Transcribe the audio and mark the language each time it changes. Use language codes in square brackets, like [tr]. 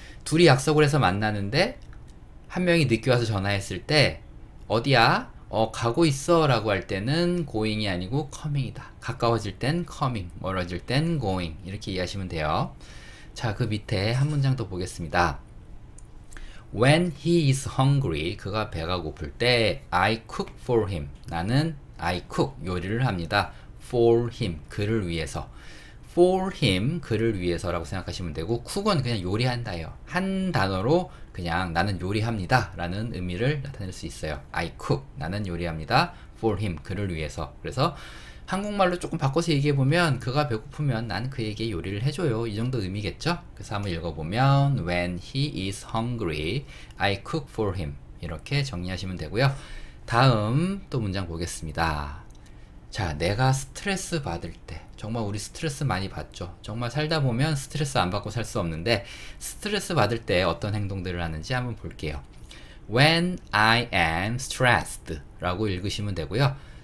[ko] 둘이 약속을 해서 만나는데 한 명이 늦게 와서 전화했을 때 어디야? 가고 있어 라고 할 때는 going이 아니고 coming이다. 가까워질 땐 coming, 멀어질 땐 going 이렇게 이해하시면 돼요. 자, 그 밑에 한 문장 더 보겠습니다. [en] When he is hungry, [ko] 그가 배가 고플 때 [en] I cook for him. [ko] 나는 [en] I cook, [ko] 요리를 합니다. [en] For him, [ko] 그를 위해서. [en] For him, [ko] 그를 위해서라고 생각하시면 되고 cook은 그냥 요리한다예요. 한 단어로 그냥 나는 요리합니다 라는 의미를 나타낼 수 있어요. [en] I cook, [ko] 나는 요리합니다. [en] For him, [ko] 그를 위해서. 그래서 한국말로 조금 바꿔서 얘기해보면 그가 배고프면 난 그에게 요리를 해줘요 이 정도 의미겠죠? 그래서 한번 읽어보면 [en] When he is hungry, I cook for him [ko] 이렇게 정리하시면 되고요. 다음 또 문장 보겠습니다. 자, 내가 스트레스 받을 때 정말 우리 스트레스 많이 받죠. 정말 살다 보면 스트레스 안 받고 살 수 없는데 스트레스 받을 때 어떤 행동들을 하는지 한번 볼게요. [en] When I am stressed [ko] 라고 읽으시면 되고요.